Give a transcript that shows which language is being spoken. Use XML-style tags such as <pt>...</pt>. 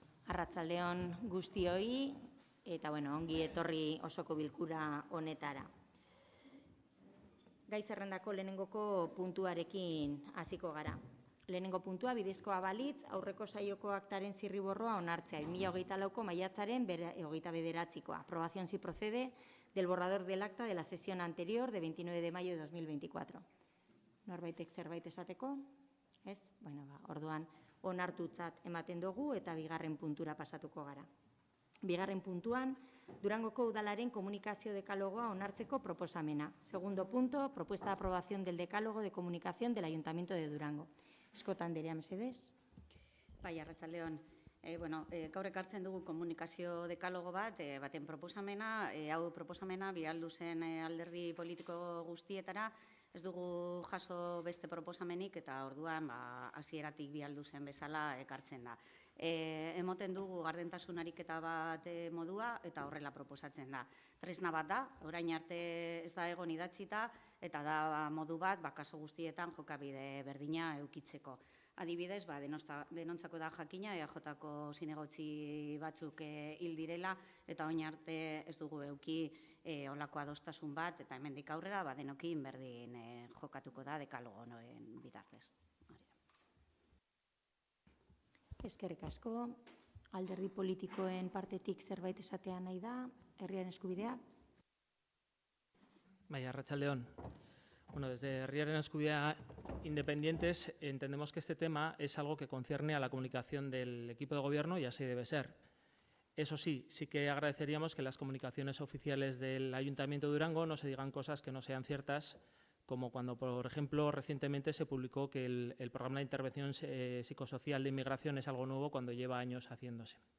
<eu>Arratsaldeon guztioi, eta ongi etorri osoko bilkura honetara. Gai zerrendako lehenengoko puntuarekin hasiko gara. Lehenengo puntua bidezkoa balitz, aurreko saioko aktaren zirriborroa onartzea, 2024ko maiatzaren 29.</eu> <es>Aprobación si procede del borrador del acta de la sesión anterior de 29 de mayo de 2024.</es> <eu>Norbaitek zerbait esateko? Ez? Orduan onartutzat ematen dugu eta bigarren puntura pasatuko gara. Bigarren puntuan, Durangoko udalaren komunikazio dekalogoa onartzeko proposamena.</eu> <es>Segundo punto, propuesta de aprobación del decálogo de comunicación del Ayuntamiento de Durango.</es> <eu>Eskota anderea, mesedez. Bai, arratsaldeon. Gaur ekartzen dugu komunikazio dekalogo baten proposamena, hau proposamena bialdu zen alderdi politiko guztietara, ez dugu jaso beste proposamenik eta orduan hasieratik bialdu zen bezala ekartzen da. Emoten dugu gardentasun ariketa bat modua eta horrela proposatzen da. Tresna bat da, orain arte ez da egon idatzita eta da modu bat kasu guztietan jokabide berdina edukitzeko. Adibidez, denontzako da jakina, EAJ-ko zinegotzi batzuk hil direla eta orain arte ez dugu eduki olako adostasun bat eta hemendik aurrera denokin berdin jokatuko da dekalogo honen bitartez. Eskerrik asko. Alderdi politikoen partetik zerbait esatea nahi da, herriaren eskubidea. Bai, arratsaldeon.</eu> <es>Desde Herriaren Eskubidea Independientes entendemos que este tema es algo que concierne a la comunicación del equipo de gobierno y así debe ser. Eso sí, sí que agradeceríamos que las comunicaciones oficiales del Ayuntamiento de Durango no se digan cosas que no sean ciertas, como cuando, por ejemplo, recientemente se publicó que el programa de intervención psicosocial de inmigración es algo nuevo cuando lleva años haciéndose.</es>